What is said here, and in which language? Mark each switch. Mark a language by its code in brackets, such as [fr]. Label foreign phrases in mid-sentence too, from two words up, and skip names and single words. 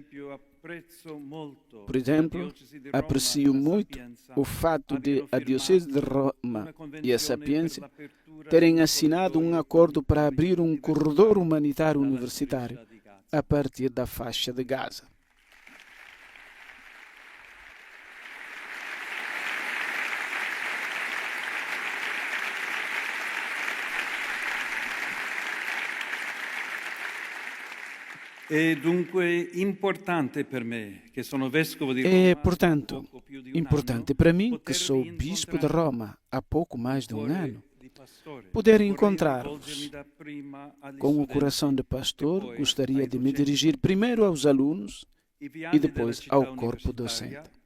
[pt] Por exemplo, aprecio muito o fato de a Diocese de Roma e a Sapienza terem assinado um acordo para abrir um corredor humanitário universitário a partir da faixa de Gaza. [it] É, dunque, importante per me, che sono vescovo di Roma. [pt] É, portanto, importante para mim, que sou bispo de Roma há pouco mais de um ano, poder encontrar-vos. Com o coração de pastor, gostaria de me dirigir primeiro aos alunos e depois ao corpo docente.